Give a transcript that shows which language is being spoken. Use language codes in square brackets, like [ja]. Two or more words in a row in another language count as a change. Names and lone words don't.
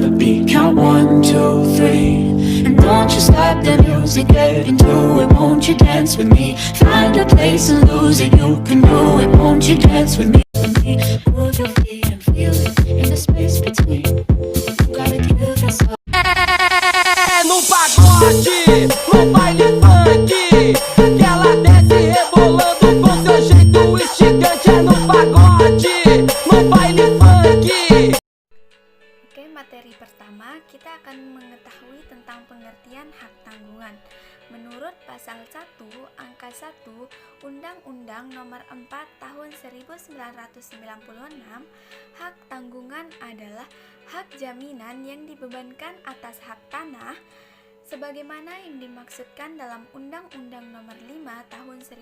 [en] me. Count 1, 2, 3. And don't you stop the music, get into it. Won't you dance with me? Find a place and lose it. You can do it. Won't you dance with me? Move your feet and feel it in the space between. You gotta give this up. [pt] No pagode, no baile funk, que ela desce rebolando com seu jeito instigante. É no pagode, no baile funk. [id] Oke, materi pertama kita akan mengetahui tentang pengertian hak tanggungan. Menurut pasal 1 angka 1 Undang-Undang Nomor 4 Tahun 1996, hak tanggungan adalah hak jaminan yang dibebankan atas hak tanah sebagaimana yang dimaksudkan dalam Undang-Undang Nomor 5 Tahun